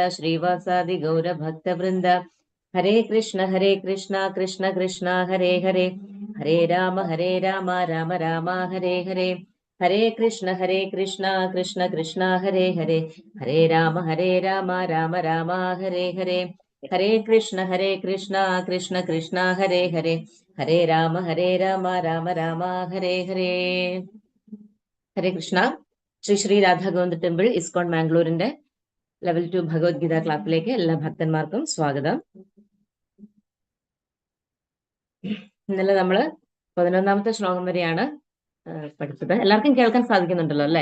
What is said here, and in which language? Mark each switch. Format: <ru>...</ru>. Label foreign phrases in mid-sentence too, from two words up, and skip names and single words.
<sa>श्रीवासादि गौर भक्त वृन्द हरे कृष्ण कृष्ण कृष्ण हरे हरे हरे राम राम राम हरे हरे हरे कृष्ण कृष्ण कृष्ण हरे हरे हरे राम राम राम हरे हरे हरे कृष्ण कृष्ण कृष्ण हरे हरे हरे राम राम राम हरे हरे ഹരേ കൃഷ്ണ.</sa> <ml>ശ്രീ രാധാ ഗോവിന്ദ ടെമ്പിൾ ഇസ്കോൺ മാംഗ്ലൂരിന്റെ ലെവൽ 2 ഭഗവത്ഗീത ക്ലാസ്സിലേക്ക് എല്ലാ ഭക്തന്മാർക്കും സ്വാഗതം. ഇന്നലെ നമ്മള് 11ാമത്തെ ശ്ലോകം വരെയാണ് പഠിച്ചത്. എല്ലാവർക്കും കേൾക്കാൻ സാധിക്കുന്നുണ്ടല്ലോ അല്ലെ?</ml>